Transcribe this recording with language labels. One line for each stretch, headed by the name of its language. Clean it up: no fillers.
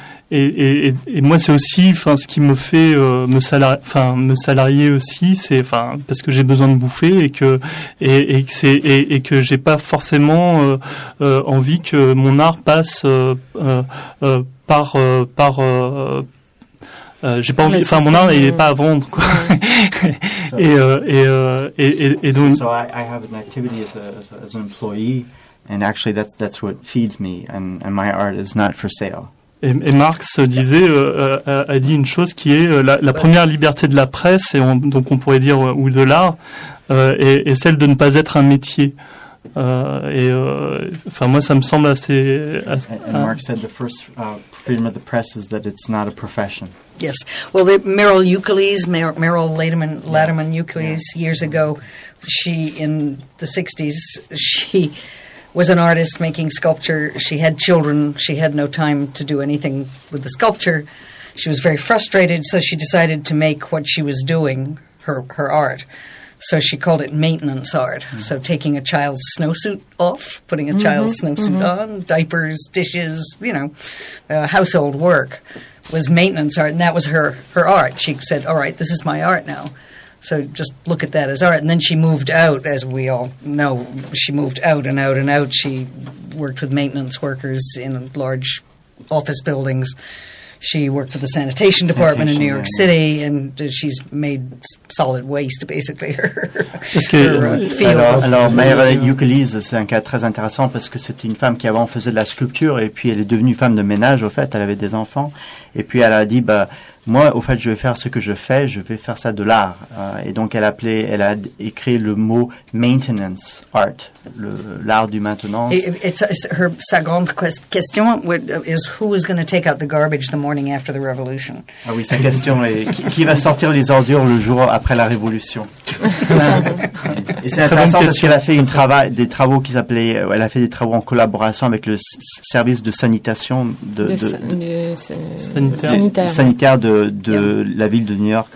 French: Et moi, c'est aussi, enfin, ce qui me fait me salarier aussi, c'est, enfin, parce que j'ai besoin de bouffer et que j'ai pas forcément envie que mon art passe j'ai pas envie, enfin, mon art, il est pas à vendre, quoi. Et donc.
English: So I have an activity as an employee, and actually that's what feeds me, and my art is not for sale.
French: Et Marx disait a dit une chose qui est la première liberté de la presse et donc on pourrait dire ou de l'art est celle de ne pas être un métier moi ça me semble assez
English: and Marx said the first freedom of the press is that it's not a profession. Yes. Well, Meryl Lederman Euclides, years ago, she in the 60s she was an artist making sculpture. She had children. She had no time to do anything with the sculpture. She was very frustrated, so she decided to make what she was doing her art. So she called it maintenance art. Mm-hmm. So taking a child's snowsuit off, putting a child's snowsuit on, diapers, dishes, you know, household work was maintenance art, and that was her art. She said, all right, this is my art now. So just look at that as art. And then she moved out, as we all know. She moved out and out and out. She worked with maintenance workers in large office buildings. She worked for the sanitation department in New York City, and she's made solid waste, basically, her field.
French: Alors, Meryl Euclides, c'est un cas très intéressant parce que c'était une femme qui avant faisait de la sculpture et puis elle est devenue femme de ménage, au fait. Elle avait des enfants. Et puis elle a dit, bah, moi, au fait, je vais faire ce que je fais, je vais faire ça de l'art. Et donc, elle a écrit le mot maintenance art, l'art du maintenance. Sa grande question
English: is who is going to take out the garbage the morning after the revolution?
French: Ah oui, sa question est qui va sortir les ordures le jour après la révolution? Et c'est intéressant parce qu'elle a fait des travaux en collaboration avec le service de sanitation sanitaire de la ville de New York.